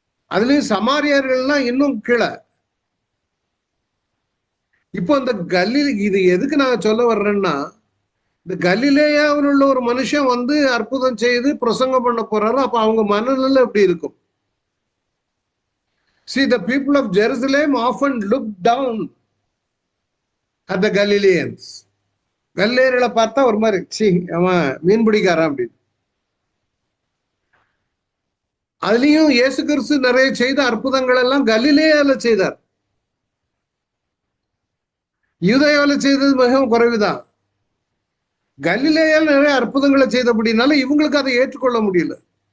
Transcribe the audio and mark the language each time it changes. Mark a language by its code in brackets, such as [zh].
[ta] அதுலயும் சமாரியர்கள்லாம் இன்னும் கீழே. இப்போ இந்த இது எதுக்கு நான் சொல்ல வர்றேன்னா, இந்த கலிலேயாவில் உள்ள ஒரு மனுஷன் வந்து அற்புதம் செய்து பிரசங்கம் பண்ண போறாரு. அப்ப அவங்க மனநிலை எப்படி இருக்கும்? [en] See, the people of Jerusalem often look down at the Galileans. [ta] கலிலேயர்களை பார்த்தா ஒரு மாதிரி, சி அவன் மீன் பிடிக்காரான் அப்படின்னு. அதுலயும் இயேசு கிறிஸ்து நிறைய செய்த அற்புதங்கள் எல்லாம் கலிலேயால செய்தார். யூதேயாவில் செய்தது மிகவும் குறைவுதான். கலிலேயால நிறைய அற்புதங்களை செய்தபடினால இவங்களுக்கு அதை ஏற்றுக்கொள்ள முடியல.